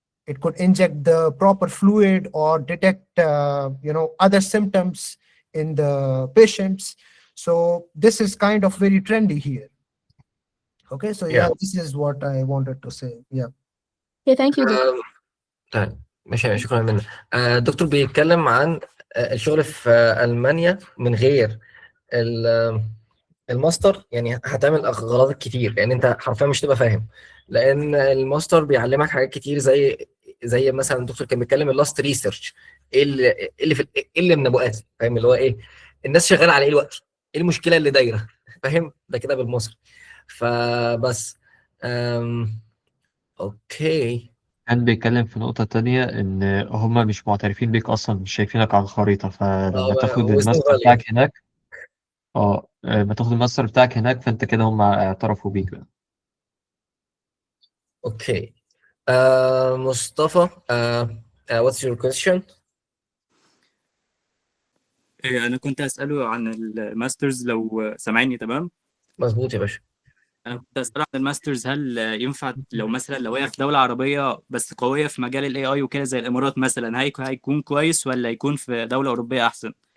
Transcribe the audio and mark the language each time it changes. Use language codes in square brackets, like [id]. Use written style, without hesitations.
[en] It could inject the proper fluid or detect other symptoms in the patients. So this is kind of very trendy here. Okay, so yeah, this is what I wanted to say. Yeah. Okay, thank you. [ar] طيب ماشي، شكرا منك. الدكتور بيتكلم عن الشغل في ألمانيا من غير الماستر يعني هتعمل غلطات كتير، لان انت حرفيا مش تبقى فاهم، لان الماستر بيعلمك حاجات كتير زي مثلا الدكتور كان بيتكلم اللاست ريسيرش، ايه اللي من ابو اسف، فاهم اللي هو ايه الناس شغاله على ايه دلوقتي، ايه المشكله اللي دايره فاهم، ده كده بالمصري. فبس اوكي. كان بيتكلم في نقطة تانية إن هما مش معترفين بيك أصلا، مش شايفينك على الخريطة، فلما تاخد وزنه الماستر غالي. بتاعك هناك لما تاخد الماستر بتاعك هناك فأنت كده هما اعترفوا بيك بقى. اوكي. [en] مصطفى، what's your question؟ [ar] أنا كنت أسأله عن الماسترز لو سامعني تمام. مظبوط يا باشا. أنا كنت أسأله عن الماسترز، هل ينفع لو مثلا لو هي في دولة عربية بس قوية في مجال ال AI وكده زي الإمارات مثلا، هيكون كويس ولا يكون في دولة أوروبية أحسن؟